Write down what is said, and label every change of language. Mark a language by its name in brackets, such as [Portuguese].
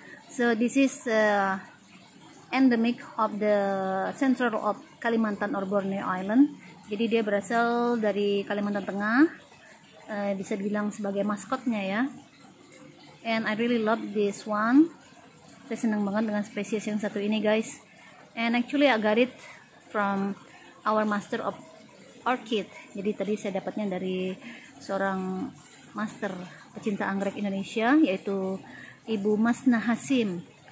[English] So this is endemic of the central of Kalimantan or Borneo Island. [Indonesian] Jadi dia berasal dari Kalimantan Tengah, bisa dibilang sebagai maskotnya ya. [English] And I really love this one. [Indonesian] Saya senang banget dengan spesies yang satu ini guys. [English] And actually I got it from our master of orchid. [Indonesian] Jadi tadi saya dapatnya dari seorang master pecinta anggrek Indonesia, yaitu Ibu Masna Hasim.